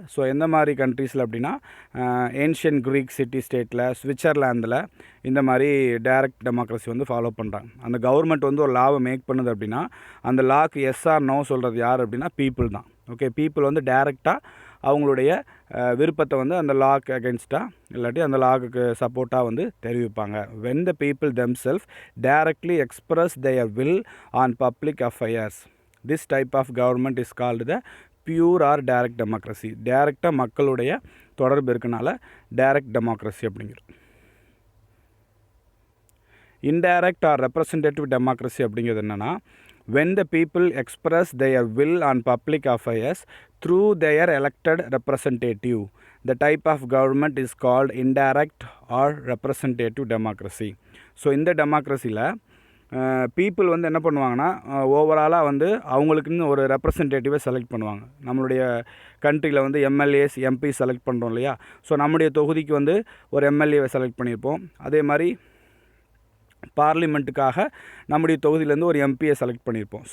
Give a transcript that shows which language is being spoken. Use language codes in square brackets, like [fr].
[ta] So எந்த மாதிரி கண்ட்ரீஸில் அப்படின்னா ஏன்ஷியன் க்ரீக் சிட்டி ஸ்டேட்டில், சுவிட்சர்லாந்தில் இந்த மாதிரி டைரக்ட் டெமோக்ரஸி வந்து ஃபாலோ பண்ணுறாங்க. அந்த கவர்மெண்ட் வந்து ஒரு லாவை மேக் பண்ணுது அப்படின்னா அந்த லாக்கு எஸ் ஆர் நோ சொல்கிறது யார் அப்படின்னா பீப்புள் தான். ஓகே, பீப்புள் வந்து டைரெக்டாக அவங்களுடைய விருப்பத்தை வந்து அந்த லாக்கு அகென்ஸ்டாக இல்லாட்டி அந்த லாக்கு சப்போர்ட்டாக வந்து தெரிவிப்பாங்க. [en] when the people themselves directly express their will on public affairs, this type of government is called the pure or direct democracy. [ta] டைரெக்டாக மக்களுடைய தொடர்பு இருக்கனால டைரக்ட் டெமோக்ரஸி அப்படிங்கிறது. [en] indirect or representative democracy [ta] அப்படிங்கிறது என்னென்னா [en] when the people express their will on public affairs through their elected representative, the type of government is called indirect or representative democracy. [ta] So இந்த டெமோக்ரஸியில் people வந்து என்ன பண்ணுவாங்கன்னா ஓவராலாக வந்து அவங்களுக்குன்னு ஒரு ரெப்ரசன்டேட்டிவை செலக்ட் பண்ணுவாங்க. நம்மளுடைய கண்ட்ரியில் வந்து எம்எல்ஏஸ் எம்பி செலக்ட் பண்ணுறோம் இல்லையா? ஸோ நம்முடைய தொகுதிக்கு வந்து ஒரு எம்எல்ஏவை செலக்ட் பண்ணியிருப்போம். அதே மாதிரி பார்லிமெண்ட்டுக்காக நம்முடைய தொகுதியிலேருந்து ஒரு எம்பியை செலக்ட் பண்ணியிருப்போம்.